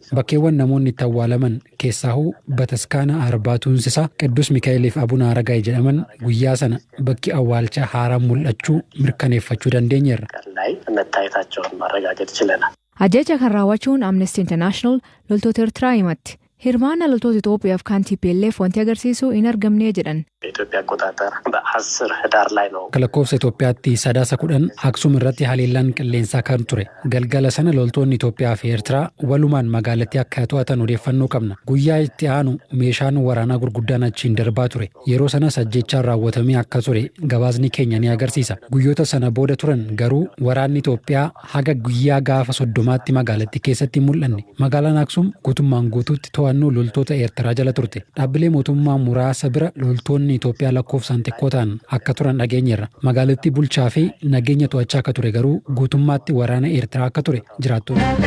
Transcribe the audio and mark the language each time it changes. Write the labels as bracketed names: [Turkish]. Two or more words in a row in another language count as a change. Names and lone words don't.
[Oromo] Bakkeewwan namoonni itti awwaalaman keessaahuu Bataskaana Arbaatuunsisaa Qidduus Mikaa'eliif Abuna Aragaay jedhaman guyyaa sana bakki awwaalchaa haaraan mul'achuu mirkaneeffachuu dandeenyeerra. Ajjeecha kan raawwachuun Amnesty International loltoota Eertiraa himatti. Hirmaannaa loltoota Itoophiyaaf kan TPLF wanti agarsiisu hin argamne jedhan. [Amharic] የኢትዮጵያ አቆጣጠር በ10 ህዳር ላይ ነው [Oromo] akka lakkoofsa Itoophiyaatti sadaasa 10 Aksuum irratti haleellaan qilleensaa kan ture galgala sana loltoonni Itoophiyaa fi Eertiraa walumaan magaalattii akka to'atan odeeffannoo qabna guyyaa itti aanu meeshaan waraanaa gurguddaan achiin darbaa ture yeroo sanas ajjeechaan raawwatamee akka ture gabaasni keenya ni agarsiisa guyyoota sana booda turan garuu waraanni Itoophiyaa haga guyyaa gaafa 30tti magaalattii keessatti mul'anne magaalaan Aksuum guutummaan guutuutti to'annoo loltoota Eertiraa jala turte dhaabbilee mootummaa muraasa bira loltoonni Itoophiyaa lakkoofsaan xiqqoo ta'an akka turan dhageenyeerra magaalattii bulchaa fi nageenya to'achaa akka ture garuu guutummaatti waraana Eertiraa akka ture jiraattoonni.